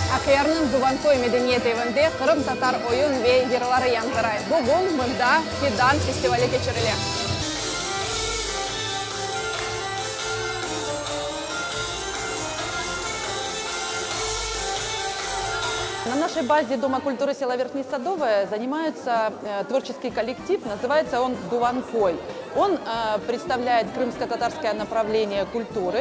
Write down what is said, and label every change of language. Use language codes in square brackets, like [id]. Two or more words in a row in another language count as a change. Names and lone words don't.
[crh] Şehirinin Duvankoy medeniyeti evinde Kırım Tatar oyun ve yırları yankıray. Bugün burada Fidan festivali geçirilir. [ru] На нашей базе Дома культуры села Верхнесадовая занимается творческий коллектив, называется он «Дуванкой». Он представляет крымско-татарское направление культуры.